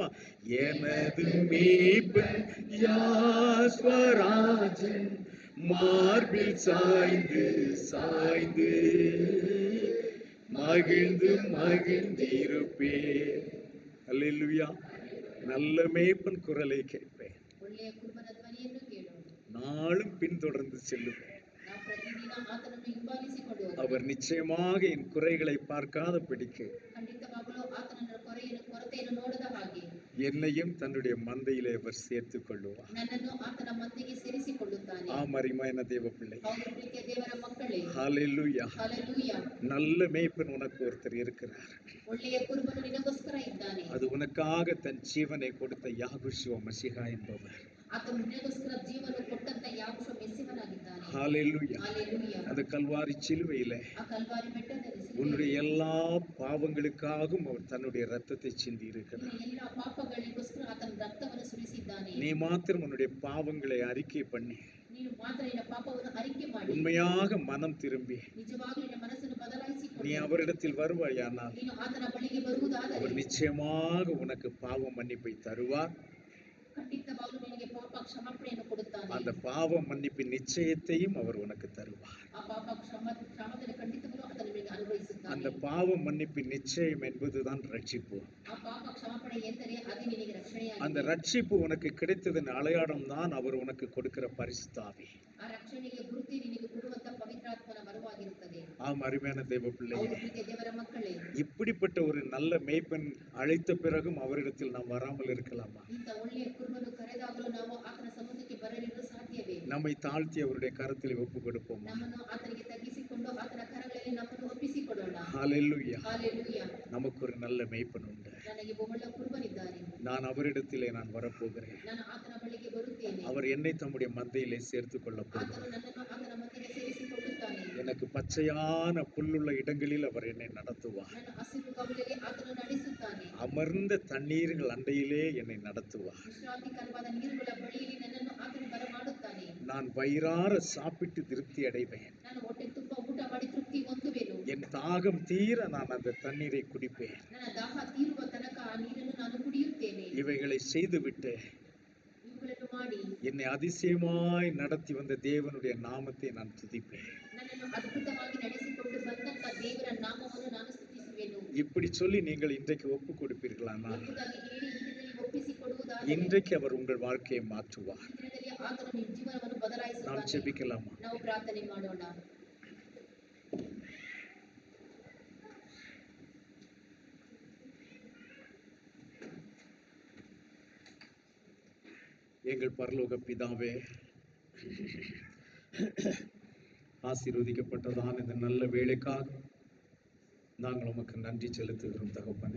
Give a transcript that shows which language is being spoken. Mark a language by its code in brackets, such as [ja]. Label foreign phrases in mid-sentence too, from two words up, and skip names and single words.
[ta] எனது மேய்ப்பன் யாஸ்வராஜன் மார்பில் சாய்ந்து சாய்ந்து மகிழ்ந்து மகிழ்ந்திருப்பேன். அல்லேலூயா. நல்ல மேய்ப்பன் குரலை கேட்பேன், [kn] ಒಳ್ಳೆಯ ಕುರುಬನ ಧ್ವನಿಯನ್ನು ಕೇಳೋಣ. [ta] நாளும் பின்தொடர்ந்து செல்லுவேன். [kn] ನಾವು ಪ್ರತಿದಿನ ಆತನನ್ನು ಹಿಂಬಾಲಿಸಿಕೊಂಡು ಹೋಗೋಣ. [ta] அவர் நிச்சயமாக என் குறைகளை பார்க்காத படிக்க [kn] ಖಂಡಿತವಾಗಲೂ ಆತನ ಕೊರತೆಯನ್ನು ನೋಡದ ಹಾಗೆ [ta] என்னையும் தன்னுடைய மந்தையிலே அவர் சேர்த்துக் கொள்ளுவார். [kn] ನನ್ನನ್ನು ಆತನ ಮಂದೆಗೆ ಸೇರಿಸಿಕೊಳ್ಳುತ್ತಾನೆ. [ta] ஆமரிமான தேவ பிள்ளை, [kn] ಹೌದು ಪ್ರೀತಿಯ ದೇವರ ಮಕ್ಕಳೇ, [ta] ஹalleluya. [kn] ಹಲ್ಲೆಲೂಯಾ. [ta] நல்ல மேய்ப்பன் உனக்கு ஒருத்தர் இருக்கிறார். [kn] ಒಳ್ಳೆಯ ಕುರುಬನು ನಿನಗೋಸ್ಕರ ಇದ್ದಾನೆ. [ta] அது உனக்காக தன் ஜீவனை கொடுத்த யாகுஷுவ மசிஹா என்பவர். [kn] ಆತನು ನಿನಗೋಸ್ಕರ ಜೀವನ ಕೊಟ್ಟಂತ ಯಾವೊಬ್ಬ ಮೆಸ್ಸಿಹನಾಗಿದ್ದಾನೆ. [ta] ஹalleluya. [kn] ಹಲ್ಲೆಲೂಯಾ. [ta] அந்த கல்வாரி சிலுவையிலே [kn] ಆ ಕಲ್ವಾರಿ ಬೆಟ್ಟದಲ್ಲಿ [ta] உன்னுடைய எல்லா பாவங்களுக்காகவும் அவர் தன்னுடைய ரத்தத்தை சிந்தி இருக்கிறார். [kn] ಎಲ್ಲ ಪಾಪಗಳಿಗೋಸ್ಕರ ಆತನ ರಕ್ತವನ್ನು ಸುರಿಸಿದ್ದಾನೆ. [ta] நீ மாத்திரம் உன்னுடைய பாவங்களை அறிக்கை பண்ணி [kn] ನೀನು ಮಾತ್ರ ನಿನ್ನ ಪಾಪವನ್ನು ಅರಿಕೆ ಮಾಡಿ [ta] உண்மையாக மனம் திரும்பி [kn] ನಿಜವಾಗ್ಲೂ ನಿನ್ನ ಮನಸ್ಸನ್ನು [ta] நீ [kn] ಬದಲಾಯಿಸಿಕೊಂಡು [ta] அவரிடத்தில் வருவாயானால் [kn] ನೀನು ಆತನ ಬಳಿಗೆ ಬರುವುದಾದರೆ [ta] அவர் நிச்சயமாக உனக்கு பாவ மன்னிப்பை தருவார். [kn] ಖಂಡಿತವಾಗ್ಲೂ ನಿನಗೆ ಪಾಪ ಕ್ಷಮಾಪಣೆಯನ್ನು ಕೊಡುತ್ತಾನೆ. [ta] அந்த பாவ மன்னிப்பின் நிச்சயத்தையும் அவர் உனக்கு தருவார். [kn] ಆ ಪಾಪ ಕ್ಷಮಾಪಣೆ ಖಂಡಿತವಾಗ್ಲೂ ಆತನು ನಿನಗೆ ಅನುಗ್ರಹಿಸುತ್ತಾನೆ. [ta] அந்த பாவ மன்னிப்பின் நிச்சயம் என்பதுதான் ரட்சிப்பு. [kn] ಆ ಪಾಪ ಕ್ಷಮಾಪಣೆ ಎಂದರೆ ಅದೇ ನಿನಗೆ ರಕ್ಷಣೆಯಾಗಿದೆ. [ta] அந்த ரட்சிப்பு உனக்கு கிடைத்ததன் அடையாளம் தான் அவர் உனக்கு கொடுக்கிற பரிசுத்த ஆவி. [kn] ಆ ರಕ್ಷಣೆಗೆ ಗುರುತಿ ನಿನಗೆ ಕೊಡುವಂತ ಪವಿತ್ರಾತ್ಮನ ವರವಾಗಿರುತ್ತದೆ. [ta] ஆம் அருமையான தேவ பிள்ளையே, [kn] ಹೌದು ಪ್ರೀತಿಯ ದೇವರ ಮಕ್ಕಳೇ, [ta] இப்படிப்பட்ட ஒரு நல்ல மேய்ப்பன் அழைத்த பிறகும் அவரிடத்தில் நாம் வராமல் இருக்கலாமா? [kn] ಇಂಥ ಒಳ್ಳೆಯ ಕುರುಬನು ಕರೆದಾಗಲೂ ನಾವು ಆತನ ಸಮ್ಮುಖಕ್ಕೆ ಬರಲಿರಲು ಸಾಧ್ಯವೇ? [ta] நம்மை தாழ்த்தி அவருடைய கரத்தில் ஒப்பு கொடுப்போமா? [kn] ನಮ್ಮನ್ನು ಆತನಿಗೆ ತಗ್ಗಿಸಿಕೊಂಡು ಆತನ ಕರಗಳಲ್ಲಿ ನಮ್ಮನ್ನು ಒಪ್ಪಿಸಿಕೊಡೋಣ. [ta] ஹalleluya. [kn] ಹಾಲೆಲೂಯಾ. [ta] நமக்கு ஒரு நல்ல மேய்ப்பன் உண்டு. [kn] ನನಗೆ ಒಳ್ಳೆಯ ಕುರುಬನಿದ್ದಾನೆ. [ta] நான் அவரிடத்திலே நான் வரப்போகிறேன். [kn] ನಾನು ಆತನ ಬಳಿಗೆ ಬರುತ್ತೇನೆ. [ta] அவர் என்னை தம்முடைய மந்தையிலே சேர்த்துக் கொள்ள [kn] ಆತನು [ta] போகிறார். [kn] ನನ್ನನ್ನು ಆತನ ಮಧ್ಯೆ ಸೇರಿಸಿಕೊಳ್ಳುತ್ತಾನೆ. [ta] எனக்கு பச்சையான புல்லுள்ள இடங்களில் அவர் என்னை நடத்துவார். [kn] ನನ್ನ ಹಸಿರು ಗವಲಿಗೆ ಆತನು ನಡೆಸುತ್ತಾನೆ. [ta] அமர்ந்த தண்ணீர்கள் அண்டையிலே என்னை நடத்துவார். [kn] ವಿಶ್ರಾಂತಿಕರವಾದ ನೀರುಗಳ ಬಳಿಯಲ್ಲಿ ನನ್ನನ್ನು ಆತನು ಬರಮಾಡುತ್ತಾನೆ. [ta] நான் வயிறார சாப்பிட்டு திருப்தி அடைவேன். [kn] ನಾನು ಹೊಟ್ಟೆ ತುಂಬ ಊಟ ಮಾಡಿ ತೃಪ್ತಿ ಹೊಂದುವೆನು. [ta] என் தாகம் தீர நான் அந்த தண்ணீரை குடிப்பேன். [kn] ನನ್ನ ದಾಹ ತೀರುವ ತನಕ ಆ ನೀರನ್ನು ನಾನು ಕುಡಿಯುತ್ತೇನೆ. [ta] இவைகளை செய்துவிட்டு [kn] ಇವುಗಳನ್ನು ಮಾಡಿ [ta] என்னை அதிசயமாய் நடத்தி வந்த தேவனுடைய நாமத்தை நான் துதிப்பேன். [kn] ನನ್ನನ್ನು ಅದ್ಭುತವಾಗಿ ನಡೆಸಿಕೊಂಡು ಬಂದಂತ ದೇವರ ನಾಮವನ್ನು ನಾನು ಸ್ತುತಿಸುವೆನು. [ta] இப்படி சொல்லி நீங்கள் இன்றைக்கு ஒப்பு கொடுப்பீர்களானால் [kn] ಎಂಬುದಾಗಿ ಹೇಳಿ ಈ ದಿನದಲ್ಲಿ ಒಪ್ಪಿಸಿಕೊಡುವುದಾದರೆ [ta] இன்றைக்கு அவர் உங்கள் வாழ்க்கையை மாற்றுவார். [kn] ಈ ದಿನದಲ್ಲಿ ಆತನು ನಿಮ್ಮ ಜೀವನವನ್ನು [ta] நாம் [kn] ಬದಲಾಯಿಸುತ್ತಾನೆ. [ta] ஜெபிக்கலாமா? [kn] ನಾವು ಪ್ರಾರ್ಥನೆ ಮಾಡೋಣ. [ta] எங்கள் பரலோக பிதாவே, ஆசீர்வதிக்கப்பட்டதான இந்த நல்ல வேலைக்காக நாங்கள் உமக்கு நன்றி செலுத்துகிறோம் தகப்பனே.